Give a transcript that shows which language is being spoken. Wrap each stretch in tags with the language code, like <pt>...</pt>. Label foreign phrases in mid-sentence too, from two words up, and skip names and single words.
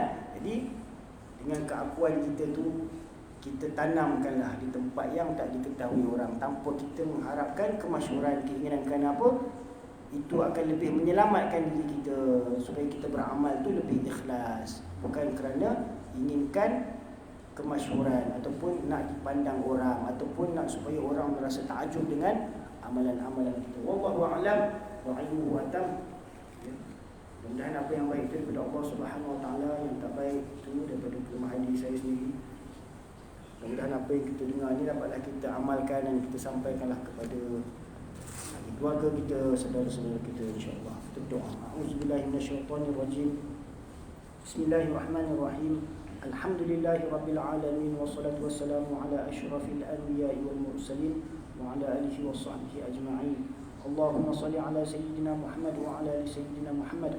<ms>Jadi dengan keakuan kita tu, kita tanamkanlah di tempat yang tak diketahui orang, tanpa kita mengharapkan kemasyhuran, keinginan kerana apa? Itu akan lebih menyelamatkan diri kita supaya kita beramal tu lebih ikhlas, bukan kerana inginkan kemasyhuran ataupun nak dipandang orang ataupun nak supaya orang merasa takjub dengan amalan-amalan kita.</ms> <ar>والله أعلم وعلمه أتم.</ar> <ms>Mudah-mudahan apa yang baik itu daripada</ms> <ar>الله سبحانه وتعالى,</ar> <ms>yang tak baik itu daripada kelemahan diri saya sendiri. Mudah-mudahan apa yang kita dengar ni dapatlah kita amalkan dan kita sampaikanlah kepada keluarga kita, saudara-saudara kita,</ms> <ar>إن شاء الله.</ar> <ms>Kita berdoa.</ms> <ar>أعوذ بالله من الشيطان الرجيم. بسم الله الرحمن الرحيم. الحمد لله رب العالمين والصلاة والسلام على أشرف الأنبياء والمرسلين وعلى آله وصحبه أجمعين. اللهم صل على سيدنا محمد وعلى آل سيدنا محمد.</ar>